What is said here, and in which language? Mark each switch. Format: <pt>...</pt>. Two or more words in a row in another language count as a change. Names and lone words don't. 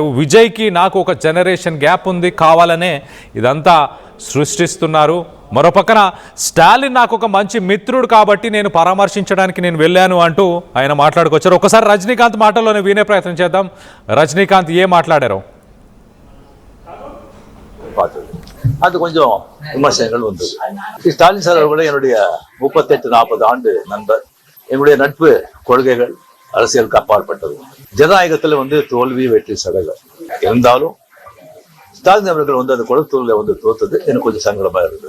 <te>విజయ్కి నాకు ఒక జనరేషన్ గ్యాప్ ఉంది, కావాలనే ఇదంతా సృష్టిస్తున్నారు. మరోపక్కన స్టాలిన్ నాకు ఒక మంచి మిత్రుడు కాబట్టి నేను పరామర్శించడానికి నేను వెళ్ళాను అంటూ ఆయన మాట్లాడుకొచ్చారు. ఒకసారి రజనీకాంత్ మాటల్లోనే వినే ప్రయత్నం చేద్దాం. రజనీకాంత్ ఏం మాట్లాడారో.</te> <ta>அது கொஞ்சம் விமர்சனங்கள் வந்தது. ஸ்டாலின் சார் கூட என்னுடைய 38-40 ஆண்டு நண்பர். என்னுடைய நட்பு கொள்கைகள் அரசியலுக்கு அப்பாற்பட்டது. ஜனநாயகத்துல தோல்வி வெற்றி சடகம் இருந்தாலும் ஸ்டாலின் அவர்கள் அந்த குளத்தூர்ல தோத்தது எனக்கு கொஞ்சம் சங்கடமா இருந்தது.</ta>